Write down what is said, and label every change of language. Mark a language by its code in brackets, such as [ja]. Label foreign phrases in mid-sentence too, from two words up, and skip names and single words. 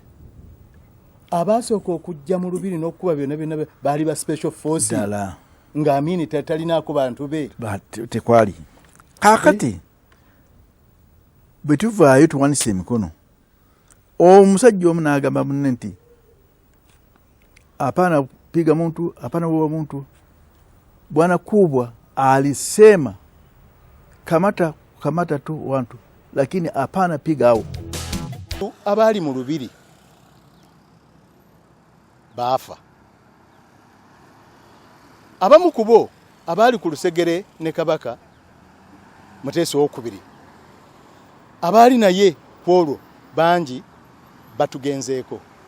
[lg] abasooka okujja mu lubiri n'okuba byonna baali ba [en] special force [lg] ddala nga Amini talinaako bantu be tekwali kakati bwe tuvaayo tuwanise emikono omusajja omu n'agamba munne nti [sw] hapana piga muntu, hapana uwa muntu. Bwana Kubwa alisema kamata tu wantu, lakini hapana piga au. [lg] Abali mu lubiri baafa. Abamu kubo abali ku Lusegere ne Kabaka Muteesa okubiri. Abali naye kwolwo bangi batugenzeeko.